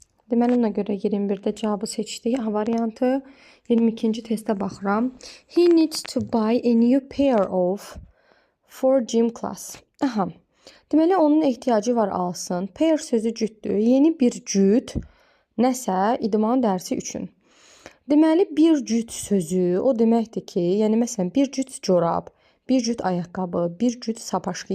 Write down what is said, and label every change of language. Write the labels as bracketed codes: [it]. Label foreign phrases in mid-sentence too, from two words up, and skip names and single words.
[az] Deməli, ona görə 21-də cavabı seçdik. A variantı. 22-ci testə baxıram. [en] He needs to buy a new pair of for gym class. Aha. [az] Deməli, onun ehtiyacı var alsın. Pair sözü cütdür. Yeni bir cüt nəsə idman dərsi üçün. Deməli, bir cüt sözü o deməkdir ki, yəni məsələn, bir cüt corab, bir cüt ayaqqabı, bir cüt sapaşqı.